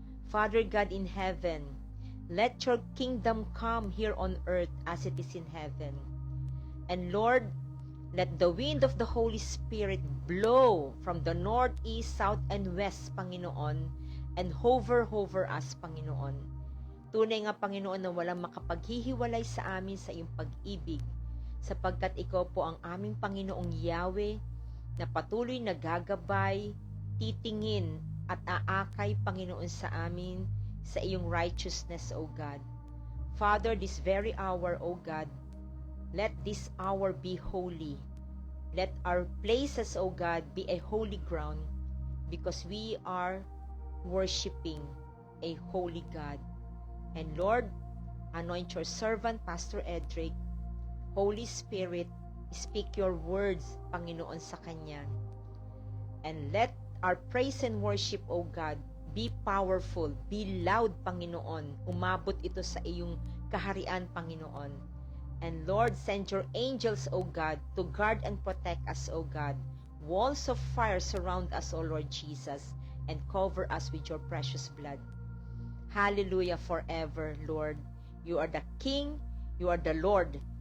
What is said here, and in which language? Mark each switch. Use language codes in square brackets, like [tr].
[en] Father God in heaven, let your kingdom come here on earth as it is in heaven. And Lord, let the wind of the Holy Spirit blow from the north, east, south, and west, Panginoon, and hover us, Panginoon. [tl] Tunay nga, Panginoon, na walang makapaghihiwalay sa amin sa iyong pag-ibig, sapagkat ikaw po ang aming Panginoong Yahweh, na patuloy na gagabay, titingin, at aakay, Panginoon, sa amin, sa iyong righteousness, [en] O God. Father, this very hour, O God, let this hour be holy. Let our places, O God, be a holy ground because we are worshiping a holy God. And Lord, anoint your servant, Pastor Edric. Holy Spirit, speak your words, [tl] Panginoon, sa kanya. [en] And let our praise and worship, O God, be powerful, be loud, Panginoon. [tl] Umabot ito sa iyong kaharian, Panginoon. [en] And Lord, send your angels, O God, to guard and protect us, O God. Walls of fire surround us, O Lord Jesus, and cover us with your precious blood. Hallelujah forever, Lord. You are the King, you are the Lord.